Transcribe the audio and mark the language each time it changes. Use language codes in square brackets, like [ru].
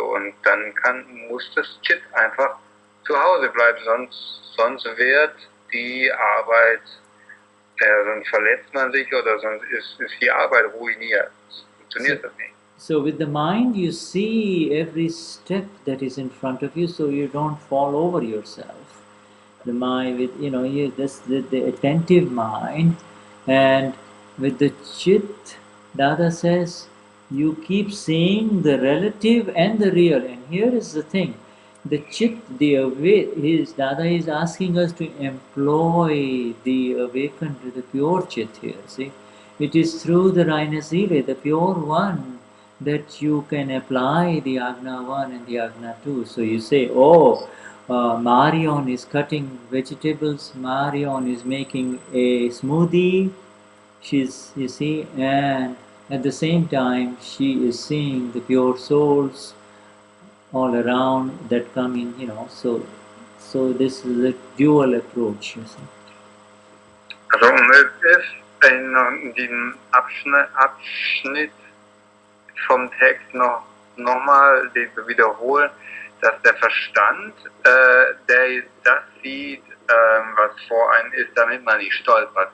[de] Und dann muss das Chit einfach zu Hause bleibt, sonst wird die Arbeit, sonst verletzt man sich oder sonst ist die Arbeit ruiniert. Funktioniert das nicht. [en] So with the mind you see every step that is in front of you, so you don't fall over yourself. The mind with the attentive mind, and with the chit, Dada says, you keep seeing the relative and the real. And here is the thing. The chit, Dada is asking us to employ the awakened, the pure chit here, see. It is through the Rainasile, the pure one, that you can apply the Agna 1 and the Agna 2. So you say, Marion is cutting vegetables, Marion is making a smoothie, you see, and at the same time she is seeing the pure souls all around that come in, so this is a dual approach, you see. [de] Also es ist in diesem Abschnitt vom Text nochmal wiederholen, dass der Verstand, der das sieht, was vor einem ist, damit man nicht stolpert.